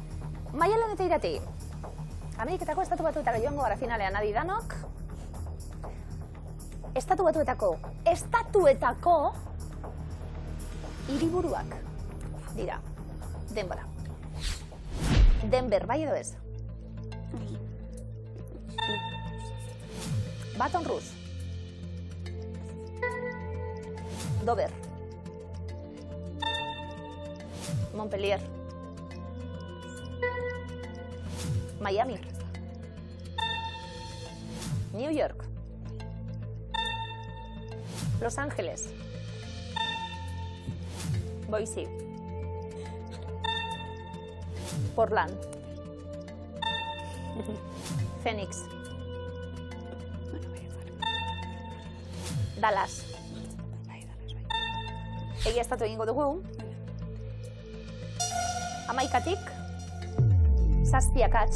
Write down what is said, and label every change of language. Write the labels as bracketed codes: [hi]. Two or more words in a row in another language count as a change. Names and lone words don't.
[eu] Maialen eta Irati, Ameriketako estatu batuetara joango gara finalean adi danok. Estatu batuetako hiriburuak dira. Denbora. Denver, bai edo ez? Baton Rouge. Dover. Montpellier. Miami. New York. Los Ángeles. Boise. Portland. Phoenix. Dallas. Egia estatu egingo dugu. Hamaikatik. 7 akats.